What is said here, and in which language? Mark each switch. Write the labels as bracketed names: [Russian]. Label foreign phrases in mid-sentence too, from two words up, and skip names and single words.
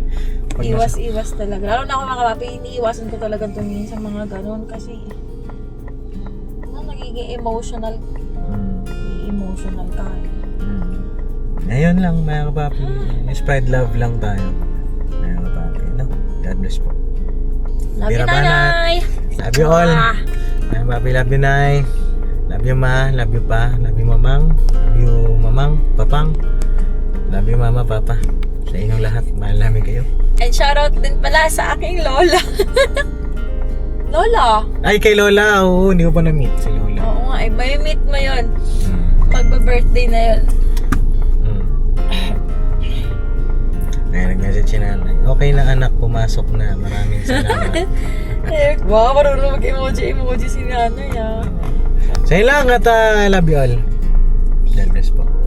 [Filipino] pag iwas talaga. Lalo na ako mga kapapi, iniiwasan ko talaga tumingin sa mga ganun kasi nagiging emotional ka. Ngayon lang mga kapapi, [English] spread love [Filipino] lang tayo mga kapapi, no? [English] God bless po. Love you, Birabanat. [Filipino] nanay! [English] Love you all [Filipino] mga kapapi, [English] love you nay, love you ma, love you pa, love you mamang, love you mamang, papang, love you mama, papa, [Filipino] sa inyong lahat, mahal namin kayo. [English] And shoutout [Filipino] din pala sa aking lola. Lola? Ay, kay Lola, oo, hindi ko pa na-meet si Lola. Oo nga, may meet mo yun. Magba-birthday na yun. Ay, nag-message si nanay. Okay na anak, pumasok na. Maraming salamat. Wow, marunong mag-emoji si nanay ah. Sa'yo lang at [English] I love you all. God bless [Filipino] po.